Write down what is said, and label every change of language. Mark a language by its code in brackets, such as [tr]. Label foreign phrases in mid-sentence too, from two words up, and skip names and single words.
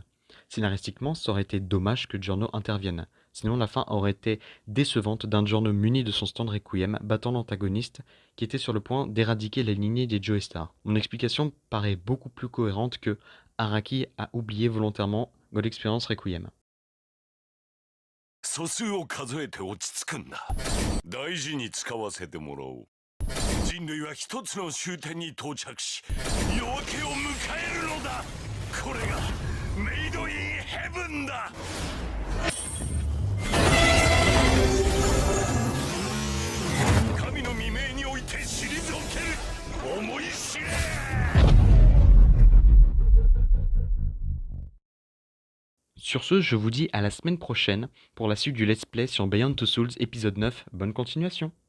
[fr] Scénaristiquement, ça aurait été dommage que Giorno intervienne, sinon la fin aurait été décevante d'un Giorno muni de son stand Requiem battant l'antagoniste qui était sur le point d'éradiquer la lignée des Joestar. Mon explication paraît beaucoup plus cohérente que Araki a oublié volontairement God Experience Requiem. [ja] 素数を数えて落ち着くんだ。大事に使わせてもらおう。人類は一つの終点に到着し、夜明けを迎えるのだ。これがメイドインヘブンだ。神の未明において退ける。思い知れ。 [fr] Sur ce, je vous dis à la semaine prochaine pour la suite du [en] Let's Play [fr] sur Beyond Two Souls épisode 9. Bonne continuation!